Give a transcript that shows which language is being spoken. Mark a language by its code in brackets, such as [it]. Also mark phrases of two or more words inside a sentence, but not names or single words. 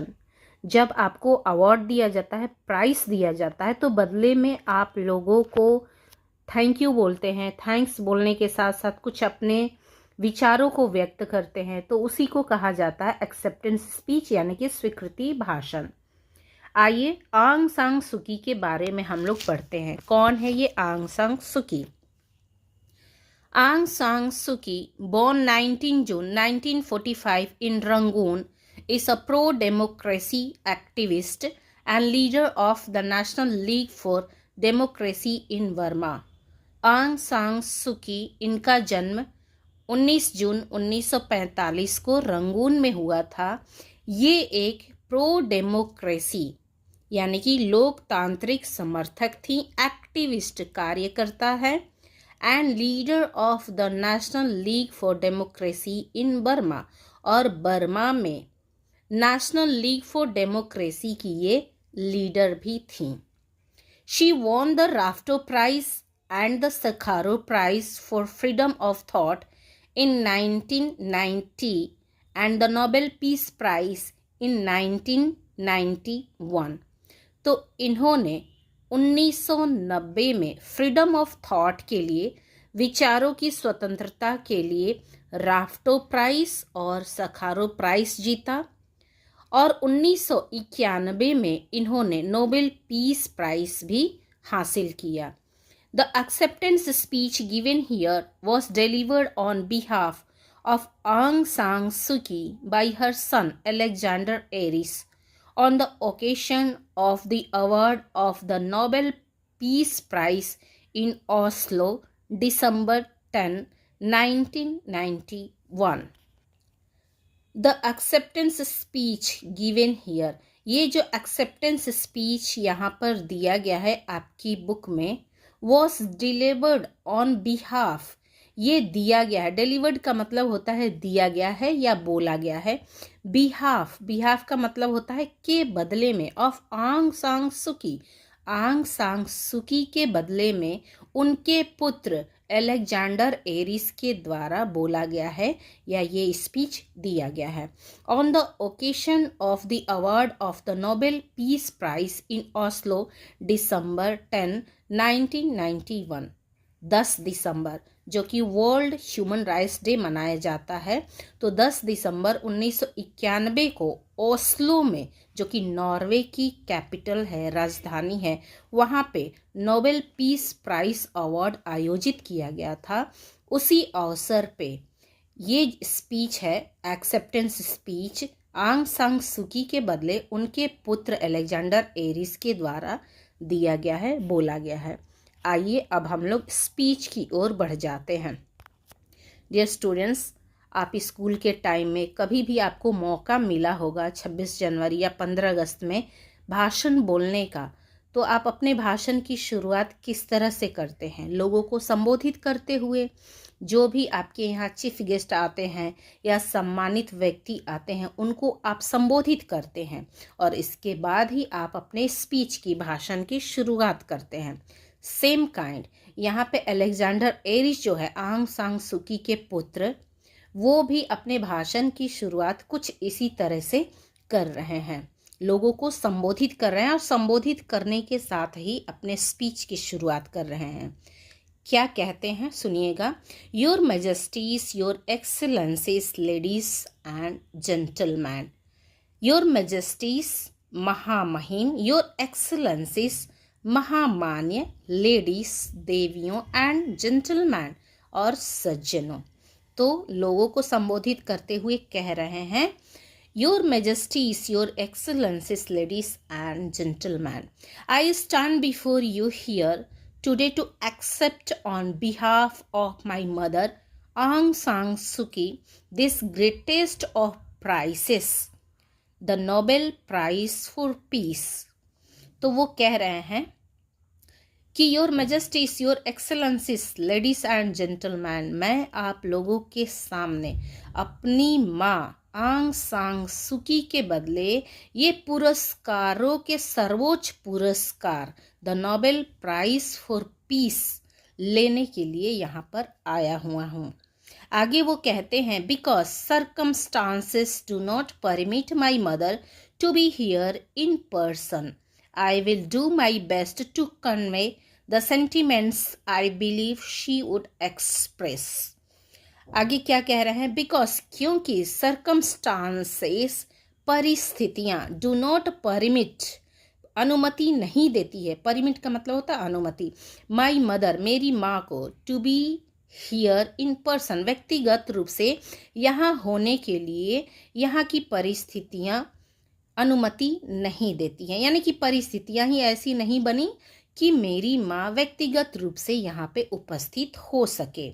[hi] जब आपको अवार्ड दिया जाता है, प्राइज दिया जाता है, तो बदले में आप लोगों को [en] thank you [hi] बोलते हैं। थैंक्स बोलने के साथ साथ कुछ अपने विचारों को व्यक्त करते हैं, तो उसी को कहा जाता है [en] acceptance speech, [hi] यानी कि स्वीकृति भाषण। आइए आंग सांग सुकी के बारे में हम लोग पढ़ते हैं। कौन है ये आंग सांग सुकी? आंग सांग सुकी, [en] born 19 June 1945 in Rangoon, is a pro-democracy activist and leader of the National League for Democracy in Burma. [hi] आंग सांग सुकी, इनका जन्म 19 जून 1945 को रंगून में हुआ था। ये एक [en] pro democracy [hi] यानी कि लोकतांत्रिक समर्थक थी, एक्टिविस्ट कार्यकर्ता है, [en] and leader of the National League for Democracy in Burma, [hi] और बर्मा में नेशनल लीग फॉर डेमोक्रेसी की ये लीडर भी थी। [en] she won the Rafto Prize and the Sakharov Prize for Freedom of Thought in 1990 and the Nobel Peace Prize in 1991। [hi] तो इन्होंने 1990 में [en] freedom of thought [hi] के लिए, विचारों की स्वतंत्रता के लिए राफ्टो प्राइज और सखारोव प्राइज जीता, और 1991 में इन्होंने नोबेल पीस प्राइज भी हासिल किया। [en] The acceptance speech given here was delivered on behalf of Aung San Suu Kyi by her son Alexander Aris on the occasion of the award of the Nobel Peace Prize in Oslo, December 10, 1991. The acceptance speech given here, [hi] ये जो [en] acceptance speech [hi] यहाँ पर दिया गया है आपकी बुक में, [en] was delivered on behalf, [hi] ये दिया गया है। delivered का मतलब होता है दिया गया है या बोला गया है। behalf का मतलब होता है के बदले में, of आंग सांग सुकी, आंग सांग सुकी के बदले में उनके पुत्र अलेक्जेंडर एरिस के द्वारा बोला गया है या ये स्पीच दिया गया है। [en] on the occasion of the award of the Nobel Peace Prize in Oslo, [hi] December 10, 1991, 10 दिसंबर, जो कि वर्ल्ड ह्यूमन राइट्स डे मनाया जाता है, तो 10 दिसंबर 1991 को ओस्लो में, जो कि नॉर्वे की कैपिटल है, राजधानी है, वहाँ पे नोबेल पीस प्राइज अवार्ड आयोजित किया गया था। उसी अवसर पे ये स्पीच है, [en] acceptance speech, [hi] आंग सांग सुकी के बदले उनके पुत्र अलेक्जेंडर एरिस के द्वारा दिया गया है, बोला गया है। आइए अब हम लोग स्पीच की ओर बढ़ जाते हैं। [en] dear students, [hi] आप स्कूल के टाइम में कभी भी आपको मौका मिला होगा 26 जनवरी या 15 अगस्त में भाषण बोलने का, तो आप अपने भाषण की शुरुआत किस तरह से करते हैं? लोगों को संबोधित करते हुए, जो भी आपके यहाँ [en] chief guest [hi] आते हैं या सम्मानित व्यक्ति आते हैं, उनको आप संबोधित करते हैं, और इसके बाद ही आप अपने स्पीच की, भाषण की शुरुआत करते हैं। [en] same kind [hi] यहाँ पे अलेक्जेंडर एरिस जो है, आंग सांग सुकी के पुत्र, वो भी अपने भाषण की शुरुआत कुछ इसी तरह से कर रहे हैं, लोगों को संबोधित कर रहे हैं, और संबोधित करने के साथ ही अपने स्पीच की शुरुआत कर रहे हैं। क्या कहते हैं सुनिएगा। [en] Your Majesties, Your Excellencies, ladies and gentlemen. Your Majesties [hi] महामहिम, [en] Your Excellencies [hi] महामान्य, लेडीज देवियों, [en] and gentlemen [hi] और सज्जनों। तो लोगों को संबोधित करते हुए कह रहे हैं, [en] Your Majesties, Your Excellencies, ladies and gentlemen, I stand before you here today to accept on behalf of my mother Aung San Suu Kyi this greatest of prizes, the Nobel Prize for Peace। [hi] तो वो कह रहे हैं कि [en] Your Majesties, Your Excellencies, ladies and gentlemen, [hi] मैं आप लोगों के सामने अपनी माँ आंग सांग सुकी के बदले ये पुरस्कारों के सर्वोच्च पुरस्कार द नोबेल प्राइज फॉर पीस लेने के लिए यहाँ पर आया हुआ हूँ। आगे वो कहते हैं, [en] because circumstances do not permit my mother to be here in person, I will do my best to convey the sentiments I believe she would express. [hi] आगे क्या कह रहे हैं, बिकॉज क्योंकि सर्कमस्टांसेस परिस्थितियां [en] do not permit [hi] अनुमति नहीं देती है, परमिट का मतलब होता है अनुमति, [en] my mother [hi] मेरी माँ को, [en] to be here in person [hi] व्यक्तिगत रूप से यहाँ होने के लिए यहाँ की परिस्थितियाँ अनुमति नहीं देती हैं, यानी कि परिस्थितियां ही ऐसी नहीं बनी कि मेरी माँ व्यक्तिगत रूप से यहाँ पे उपस्थित हो सके।